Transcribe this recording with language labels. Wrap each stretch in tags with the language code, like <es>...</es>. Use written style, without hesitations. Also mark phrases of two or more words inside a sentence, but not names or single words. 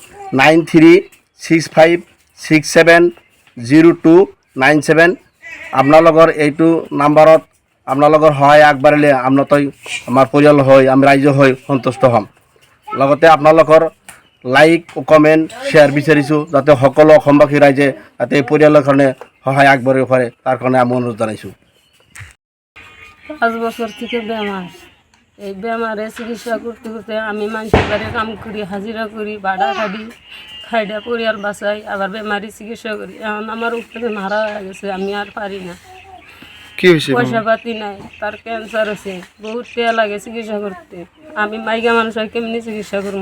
<as>9365670297 আপোনালোকৰ এইটো নম্বৰত আপোনালোকৰ সহায় আগবাঢ়িলে আমাৰ পৰিয়াল হৈ আমি ৰাইজ হৈ সন্তুষ্ট হ'ম লগতে আপোনালোকৰ</as> <en>like comment share</en> <as>বিচাৰিছোঁ যাতে সকলো অসমবাসী ৰাইজে যাতে এই পৰিয়ালৰ কাৰণে সহায় আগবাঢ়িব পাৰে তাৰ কাৰণে আমি অনুৰোধ জনাইছোঁ</as> <bn>5 বছর থেকে বেমার এই বেমারে চিকিৎসা করতে করতে আমি মানুষের বাড়ি কাম করি হাজিরা করি ভাড়া খাড়ি খাইডা পরিবার বাঁচাই আবার বেমারি চিকিৎসা করি এখন আমার উপরে মারা হয়ে গেছে আমি আর পারি না কি হয়েছে পয়সা পাতি নাই তার ক্যান্সার আছে বহুত টাকা লাগে চিকিৎসা করতে আমি মাইগা মানুষ কেমনি চিকিৎসা করব</bn>